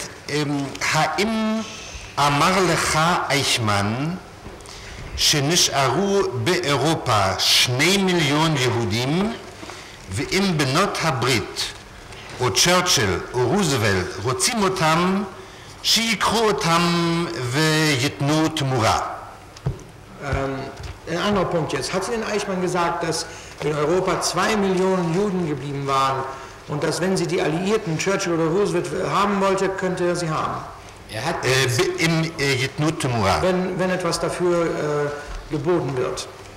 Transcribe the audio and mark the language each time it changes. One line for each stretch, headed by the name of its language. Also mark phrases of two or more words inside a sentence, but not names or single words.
Hebrew: האם אמר לך אייכמן שנשארו באירופה 2 מיליון יהודים, ואם בנות הברית או צ'רצ'יל או רוזוולט רוצים אותם, שיקחו אותם ויתנו תמורה?
German: Ein anderer Punkt jetzt. Hat Ihnen Eichmann gesagt, dass in Europa 2 Millionen Juden geblieben waren und dass wenn sie die Alliierten, Churchill oder Roosevelt haben wollte, könnte er sie haben? Er hat wenn etwas dafür geboten wird.